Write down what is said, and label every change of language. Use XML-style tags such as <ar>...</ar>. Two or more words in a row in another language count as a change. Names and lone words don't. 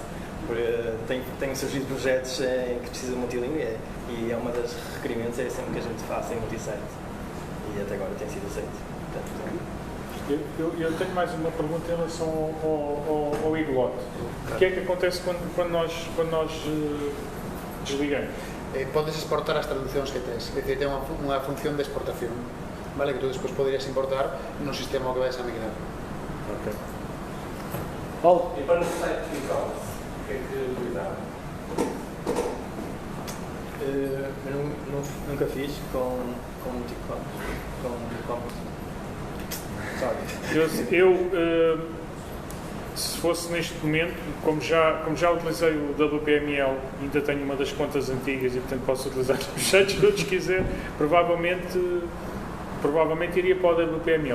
<pt>Tenho surgido projetos em que precisa de multilíngua e é uma das requerimentos, é sempre que a gente faça em multisite. E até agora tem sido aceito. Eu tenho mais uma pergunta em relação ao Egglot. O que é que acontece quando nós desligamos?</pt> <gl>Podes exportar as traducións que tens, é dicir, ten unha función de exportación, vale, que tú despois poderías importar no sistema que vais a migrar.</gl> <pt>Ok. Paulo? E para no site de e-commerce, o que é que cuidar? Nunca fiz com e-commerce. Se fosse neste momento, como já utilizei o WPML, ainda tenho uma das contas antigas e portanto posso utilizar os sites todos que quiser, provavelmente iria para o WPML.</pt>